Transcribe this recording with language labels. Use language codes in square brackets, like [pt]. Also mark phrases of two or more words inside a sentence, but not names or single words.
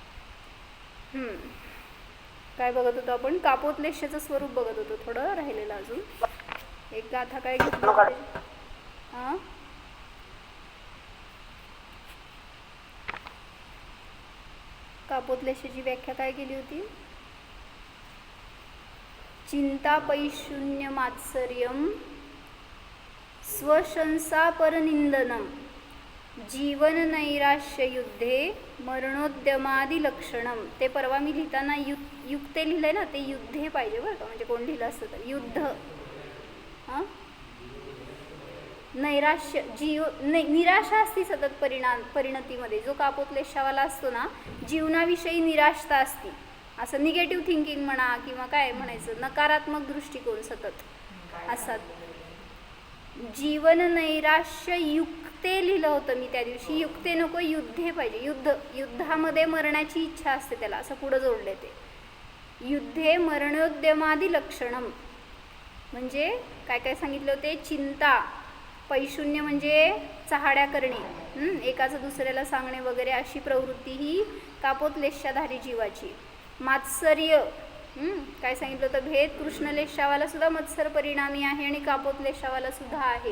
[mr] काय बघत होतो आपण, कापोतलेशाचं स्वरूप बघत होतो, थोडं राहिलेलं अजून एक गाथा. काय घेतलं हां, कापोतलेशाची व्याख्या काय केली होती, [sa] चिंता पैशून्य मात्सर्यम स्वशंसा परनिंदनम जीवन नैराश्य युद्धे मरणोद्यमादि लक्षणम. [mr] ते परवा मी लिहिताना युक्ते लिहिलंय ना, ते युद्धे पाहिजे बरं का, म्हणजे कोण लिहिलं असतं तर युद्ध. हां, नैराश्य निराशा असती सतत परिणतीमध्ये. जो कापोतलेशावाला असतो ना, जीवनाविषयी निराशता असती, असं [en] negative thinking [mr] म्हणा किंवा काय म्हणायचं, नकारात्मक दृष्टिकोन सतत असतात. [sa] जीवन नैराश्य युक्ते [mr] लिहिलं होतं मी त्या दिवशी, युक्ते नको युद्धे पाहिजे. युद्धामध्ये मरण्याची इच्छा असते त्याला, असं पुढं जोडले ते. [sa] युद्धे मरणोद्यमादि लक्षणम [mr] म्हणजे काय काय सांगितलं होते, [sa] चिंता पैशून्य [mr] म्हणजे चहाड्या करणे, एकाचं दुसऱ्याला सांगणे वगैरे, अशी प्रवृत्ती ही कापोतलेशाधारी जीवाची. मात्सर्य काय सांगितलं होतं, भेद कृष्णलेशावाला सुद्धा मत्सर परिणामी आहे आणि कापोतलेशावाला सुद्धा आहे.